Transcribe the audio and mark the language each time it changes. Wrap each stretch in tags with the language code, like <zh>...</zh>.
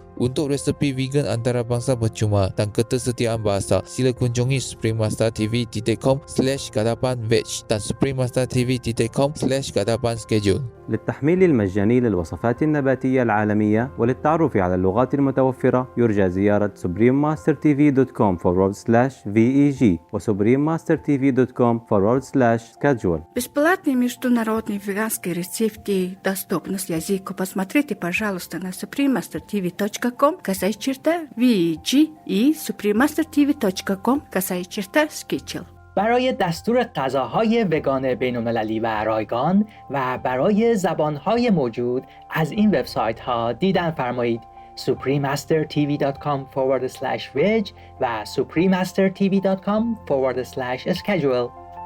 <ms>Untuk resepi vegan antarabangsa percuma dan ketersediaan bahasa, sila kunjungi suprememastertv.com/veg dan suprememastertv.com/schedule.</ms> <ar>للتحميل المجاني للوصفات النباتية العالمية وللتعرف على اللغات المتوفرة يرجى زيارة suprememastertv.com/veg و suprememastertv.com/schedule.</ar> <ru>Бесплатные международные веганские рецепты доступны с языка. Посмотрите, пожалуйста, на suprememastertv.com/veg и suprememastertv.com/schedule.</ru> <fa>برای دستور غذاهای وگان بین‌المللی و رایگان و برای زبانهای موجود از این وبسایت ها دیدن فرمایید suprememastertv.com/veg و suprememastertv.com/schedule.</fa>